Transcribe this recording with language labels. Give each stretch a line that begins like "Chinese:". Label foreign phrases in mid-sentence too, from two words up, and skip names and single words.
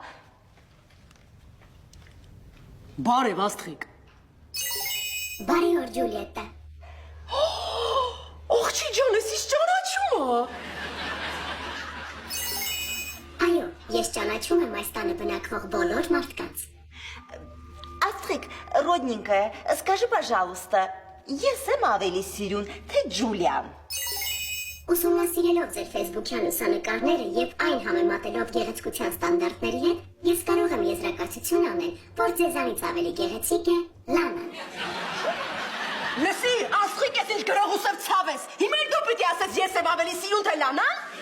Armenian: Բարև Աստրիկ։ Բարի օր, Ջուլիետտա։ Աղջի ջան, ես ինչ ճանաչում ա։ Այո, ես ճանաչում եմ այս տանը բնակվող բոլոր մարդկանց։ Աստրիկ,
Russian: родненькая, скажи, пожалуйста,
Armenian: ես եմ ավելի սիրուն, թե Ջուլիան։ Ուսումնասիրելով ձեր Facebook-յան լուսանկարները եւ այն համեմատելով գեղեցկության ստանդարտների հետ, ես կարող եմ եզրակացություն անել, որ ձեզանից ավելի գեղեցիկ է Լանան։ Լսի, Աստրիկ, ես ինչ գրողուսով ցավ ես։ Հիմա էլ դու պիտի ասես ես եմ ավելի սիրուն թե Լանան։